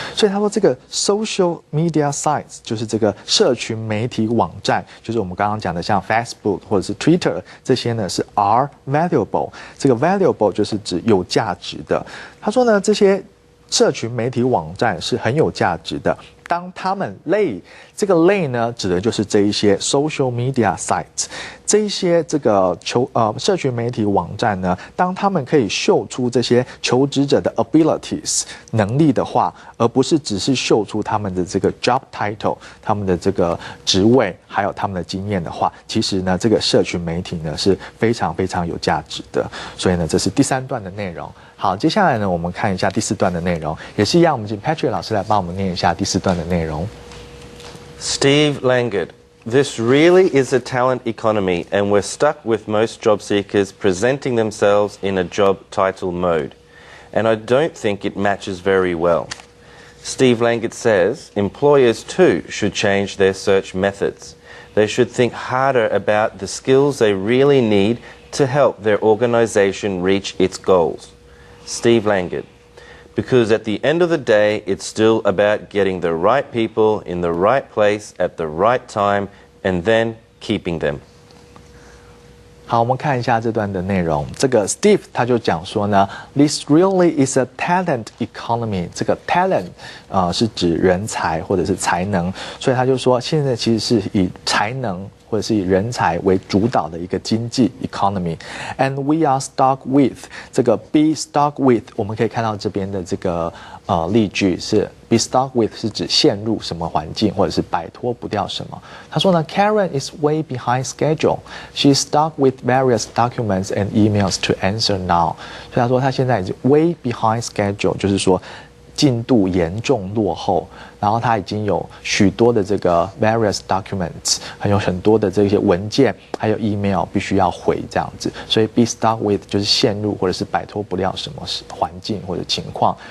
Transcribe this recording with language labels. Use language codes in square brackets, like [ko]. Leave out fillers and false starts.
[zh] 所以他说，这个 [en] social media sites [zh] 就是这个社群媒体网站，就是我们刚刚讲的像 Facebook 或者是 Twitter 这些呢是 [en] are valuable。 [zh] 这个 valuable 就是指有价值的。他说呢，这些社群媒体网站是很有价值的。当他们这个类呢，指的就是这一些 [en] social media sites， [zh] 这一些这个社群媒体网站呢，当他们可以秀出这些求职者的 abilities 能力的话，而不是只是秀出他们的这个 [en] job title， [zh] 他们的这个职位，还有他们的经验的话，其实呢，这个社群媒体呢是非常非常有价值的。所以呢，这是第3段的内容。好，接下来呢，我们看一下第4段的内容，也是一样，我们请 Patrick 老师来帮我们念一下第4段的内容。 [en] Steve Langard, this really is a talent economy, and we're stuck with most job seekers presenting themselves in a job title mode. And I don't think it matches very well. Steve Langard says employers too should change their search methods. They should think harder about the skills they really need to help their organization reach its goals. Steve Langard. Because at the end of the day, it's still about getting the right people in the right place at the right time and then keeping them. [zh] 好，我们看一下这段的内容。这个 Steve 他就讲说呢 ， [en] This really is a talent economy。 [zh] 这个 talent 是指人才或者是才能，所以他就说现在其实是以才能或者是以人才为主导的一个经济 economy。 [en] And we are stuck with [zh] 这个 [en] be stuck with， [zh] 我们可以看到这边的这个例句是 be stuck with 是指陷入什么环境，或者是摆脱不掉什么。他说呢 [en] ，Karen is way behind schedule. She's stuck with various documents and emails to answer now. [zh] 所以他说他现在已经 [en] way behind schedule， [zh] 就是说进度严重落后，然后他已经有许多的这个 [en] various documents， [zh] 还有很多的这些文件，还有 email 必须要回这样子，所以 be stuck with 就是陷入或者是摆脱不了什么环境或者情况。